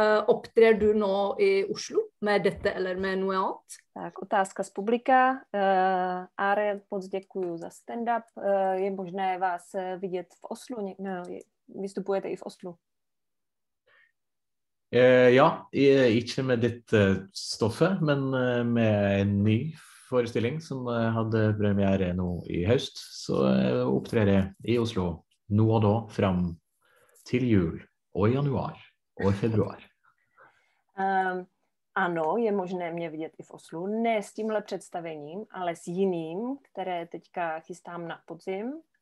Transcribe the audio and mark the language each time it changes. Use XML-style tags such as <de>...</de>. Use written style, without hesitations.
<no>Opptrer du nå i Oslo med dette eller med noe annet?</no> <cs>Tak, otázka z publika. Are, moc děkuju za stand-up. Je možné vás vidět v Oslu? No, vystupujete i v Oslu?</cs> <no>Ja, ikke med dette stoffet, men med en ny forestilling som hadde premiere nå i høst. Så opptrer jeg i Oslo nå og da frem til jul og januar og februar.</no> <cs>Ano, je možné mě vidět i v Oslu. Ne s tímhle představením, ale s jiným, které teďka chystám na podzim.</cs>